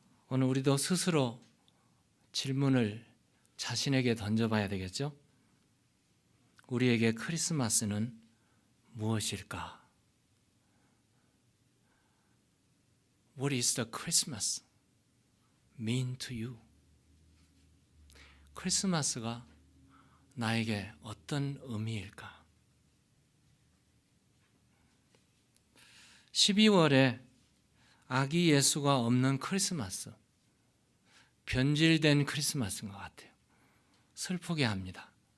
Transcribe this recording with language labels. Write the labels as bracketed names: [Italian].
[Korean] 오늘 우리도 스스로 질문을 자신에게 던져봐야 되겠죠? 우리에게 크리스마스는 무엇일까? [English] What is the Christmas mean to you? [Korean] 크리스마스가 나에게 어떤 의미일까? 12월에 아기 예수가 없는 크리스마스, 변질된 크리스마스인 것 같아요. 슬프게 합니다.